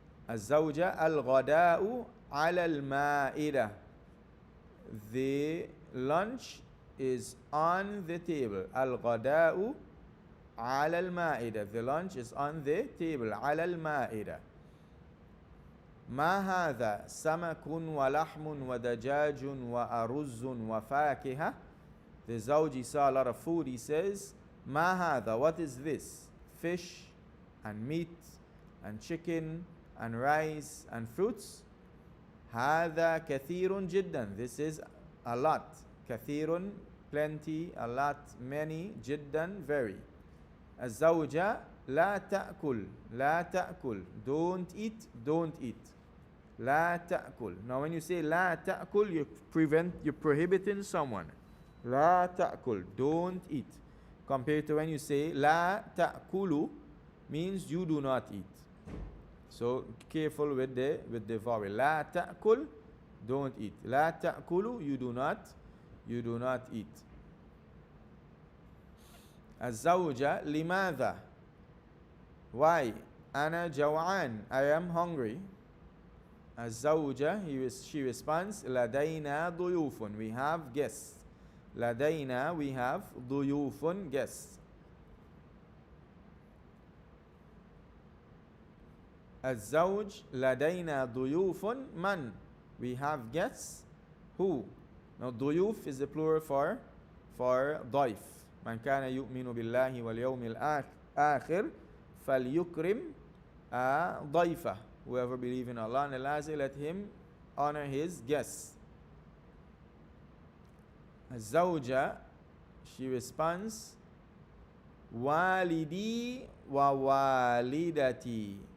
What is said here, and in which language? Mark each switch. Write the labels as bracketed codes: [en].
[ar] الزوجة الغداء على المائدة. [en] The lunch is on the table. [ar] الغداء على المائدة. [en] The lunch is on the table. [ar] على المائدة. ما هذا سمك ولحم ودجاج وأرز وفاكهة. [en] The zawji saw a lot of food. He says, [ar] ما هذا, [en] what is this? Fish and meat and chicken and rice and fruits. [ar] هذا كثير جدا. [en] This is a lot. كثير, plenty, a lot, many, جدا, very. [ar] الزوجة لا تأكل. لا تأكل. [en] Don't eat, don't eat. [ar] لا تأكل. [en] Now when you say [ar] لا تأكل, [en] you're prohibiting someone. [ar] لا تأكل, [en] don't eat. Compared to when you say لا تأكل, means you do not eat. So careful with the vowel. [ar] لا تأكل, [en] don't eat. [ar] لا تأكل, [en] you do not eat. [ar] الزوجة لماذا? [en] Why? [ar] أنا جوعان. [en] I am hungry. [ar] الزوجة, [en] she responds, [ar] لدينا ضيوف. [en] We have guests. لدينا, we have ضيوف, guests. [ar] الزوج لدينا ضيوف. من? [en] We have guests. Who? Now ضيوف is the plural for ضيف. [ar] من كان يؤمن بالله واليوم الآخر فليكرم ضيفه. [en] Whoever believes in Allah and the last day, let him honor his guests. [ar] الزوجة, [en] she responds, [ar] والدي ووالدتي.